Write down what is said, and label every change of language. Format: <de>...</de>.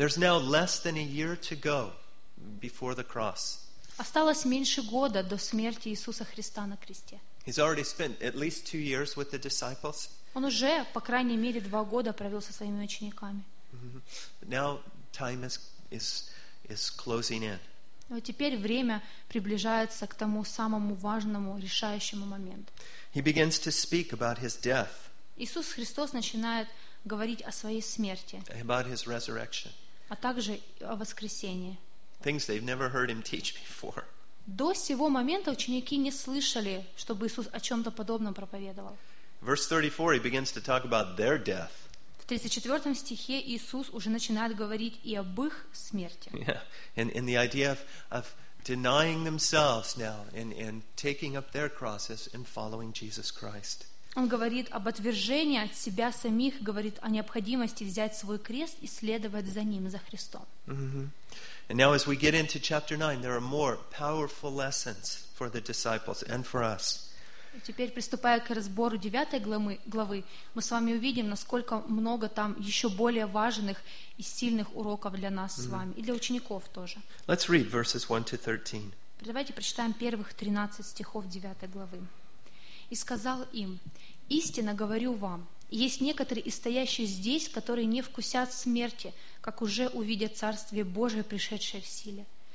<en>There's now less than a year to go before the cross.</en> <ru>Осталось меньше года до смерти Иисуса Христа на кресте.</ru> <en>He's already spent at least 2 years with the disciples.</en> <ru>Он уже, по крайней мере, 2 года провел со своими учениками.</ru> <en>Mm-hmm. Now time is closing in.</en> <ru>Но теперь время приближается к тому самому важному, решающему моменту.</ru> <en>He begins to speak about his death.</en> <ru>Иисус Христос начинает говорить о своей смерти.</ru> <en>About his resurrection.</en> <ru>А также о воскресении.</ru> <en>Things they've never heard him teach before.</en> <ru>До сего момента ученики не слышали, чтобы Иисус о чем-то подобном проповедовал.</ru> <en>Verse 34, he begins to talk about their death.</en> <ru>В 34 стихе Иисус уже начинает говорить и об их смерти.</ru> <en>Yeah. And the idea of denying themselves now and taking up their crosses and following Jesus Christ.</en> <ru>Он говорит об отвержении от себя самих, говорит о необходимости взять свой крест и следовать за ним, за Христом.</ru> <en>Mm-hmm. And now as we get into chapter 9, there are more powerful lessons for the disciples and for us.</en> <ru>Теперь, приступая к разбору 9 главы, мы с вами увидим, насколько много там еще более важных и сильных уроков для нас с вами, и для учеников тоже.</ru> <en>Let's read verses 1 to 13.</en> <ru>Давайте прочитаем первых 13 стихов 9 главы. «И сказал им, истинно говорю вам, есть некоторые из стоящих здесь, которые не вкусят смерти, как уже увидят Царствие Божие, пришедшее в силе.</ru>